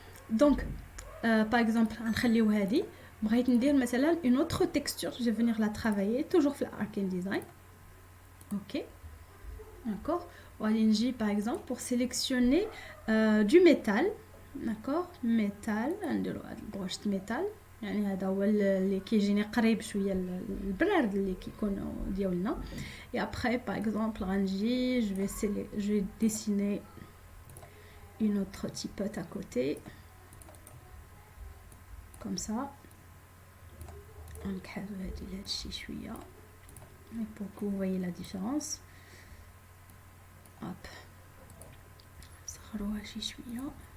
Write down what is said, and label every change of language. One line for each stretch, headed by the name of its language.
French: Donc par exemple
Arabic: نخليو هذه بغيت ندير مثلا
French: une autre texture, je vais venir la travailler toujours في Arkane Design. OK, d'accord.
Arabic: وغادي نجي
French: par exemple pour sélectionner du métal, d'accord.
Arabic: métal نديرو هاد البروش métal, يعني هذا هو اللي كيجيني قريب شويه البراد اللي كيكون ديالنا.
French: et après par exemple
Arabic: غنجي
French: je vais dessiner une autre typote à côté comme ça.
Arabic: نكحلو هادشي شويه
French: pour que vous voyez la différence.
Arabic: hop نصغروها شي شويه.